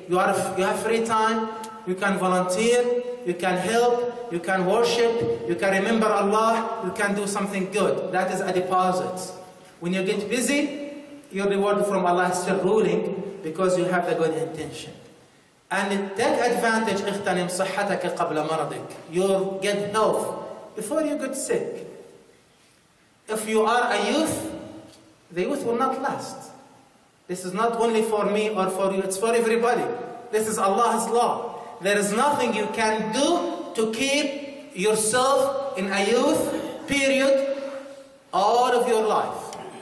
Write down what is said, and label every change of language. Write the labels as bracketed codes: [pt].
[en] You have free time. You can volunteer. You can help. You can worship. You can remember Allah. You can do something good. That is a deposit. When you get busy, your reward from Allah is still ruling, because you have the good intention. And take advantage, [ar] اغتنم صحتك قبل مرضك. [en] You'll get health before you get sick. If you are a youth, the youth will not last. This is not only for me or for you, it's for everybody. This is Allah's law. There is nothing you can do to keep yourself in a youth period all of your life.